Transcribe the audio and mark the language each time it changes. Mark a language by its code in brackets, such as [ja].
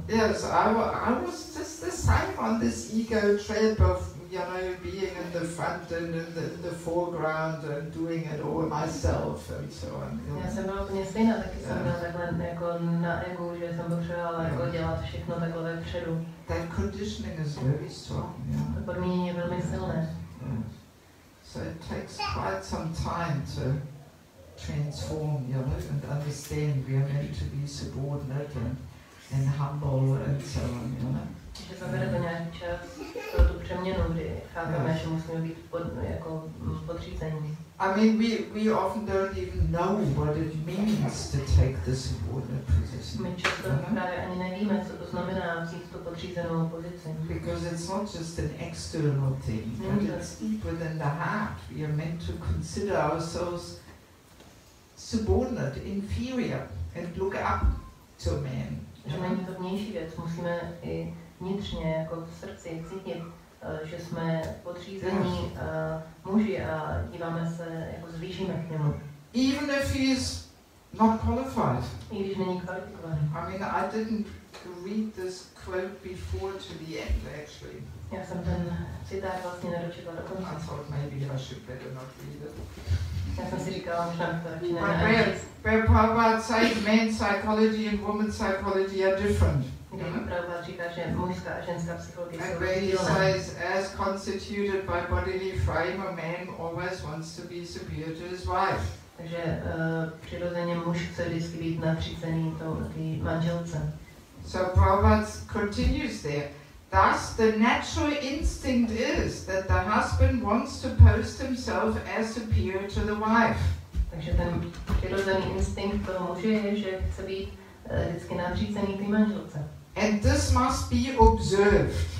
[en] Yes, I was just the same on this ego trip of, you know, being in the front and in the foreground and doing it all myself and so on. [cs] Já jsem byla úplně stejná, taky jsem byla takhle jako na egu, že jsem potřebovala jako dělat všechno takhle vepředu. [en] That conditioning is very strong. Yeah. [cs] To podmínění je velmi silné. [en] Yeah. So it takes quite some time to transform, you know, and understand we are meant to be subordinate and humble and so on, you know. [cs] Že zabere to nějaký čas pro tu přeměnu, kdy chápeme, že musíme být jako podřízení. [en] I mean, we often don't even know what it means to take the subordinate position. [cs] My často právě ani nevíme, co to znamená vzít tu podřízenou pozici. [en] Because it's not just an external thing, but it's deep within the heart. We are meant to consider ourselves subordinate, inferior, and look up to man. [cs] Že není to vnější věc, musíme i vnitřně, jako v srdci, cítit, že jsme podřízení muži a díváme se, jako zvýšíme k němu. [en] Even if he's not qualified. [cs] I když není kvalifikovaný. [en] I mean, I didn't read this quote before to the end, actually. [cs] Já jsem ten citát vlastně nedočetla do konce. [en] I thought maybe I should better not read it. [cs] Já jsem si říkala, možná to radši [en] Where Prabhupada says men's psychology and women's psychology are different. [cs] Prabhupada říká, že mužská a ženská psychologie [en] And [cs] jsou [en] where he [cs] rozdílné. [en] says, as constituted by bodily frame, a man always wants to be superior to his wife. [cs] Takže přirozeně muž chce vždycky být nadřízený té manželce. [en] So Prabhupada continues there. Thus, the natural instinct is that the husband wants to post himself as superior to the wife. [cs] Takže ten přirozený instinkt toho muže je, že chce být vždycky nadřízený té manželce. [en] And this must be observed.